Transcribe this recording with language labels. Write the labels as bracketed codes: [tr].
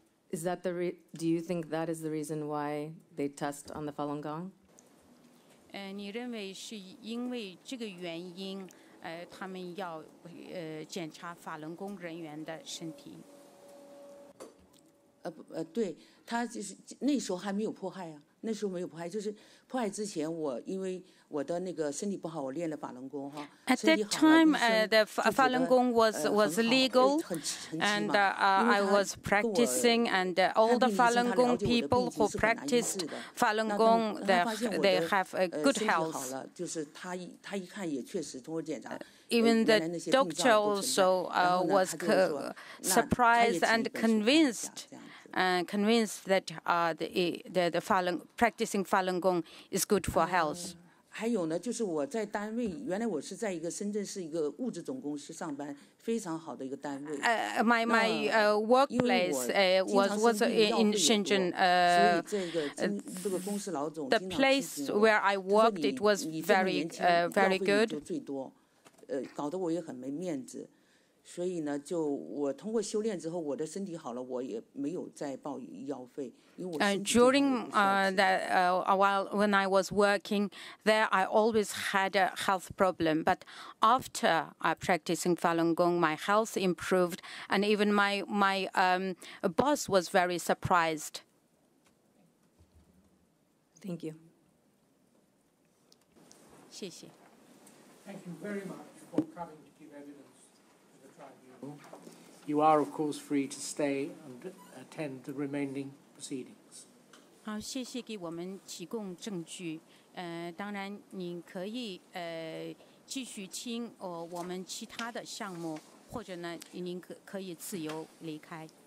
[en] Is that do you think that is the reason why they test on the Falun Gong? [zh] 你认为是因为这个原因，他们要检查法轮功人员的身体？对，他就是那时候还没有迫害啊，那时候没有迫害，就是迫害之前，我因为我的那个身体不好，我练了法轮功哈。 [en] At that time, the Falun Gong was legal, and I was practicing, and all the Falun Gong people who practiced Falun Gong, they have a good health. [zh] 就是他一看也确实通过检查。 [en] Even the doctor also was surprised and convinced that practicing Falun Gong is good for health. [zh] 还有呢，就是我在单位，原来我是在一个深圳市一个物质总公司上班，非常好的一个单位。 [en] My workplace was in Shenzhen. The place where I worked, it was very good. [zh] 最多，搞得我也很没面子。所以呢，我通过修炼之后，我的身体好了，我也没有再报医药费，因为我身体 [en] During when I was working there, I always had a health problem. But after practicing Falun Gong, my health improved, and even my boss was very surprised. Thank you. [zh] 谢谢。 [en] Thank you very much for coming to give evidence to the tribunal. You are, of course, free to stay and attend the remaining proceedings. [zh] 好，谢谢给我们提供证据。当然，您可以继续听我们其他的项目，或者呢，您可以自由离开。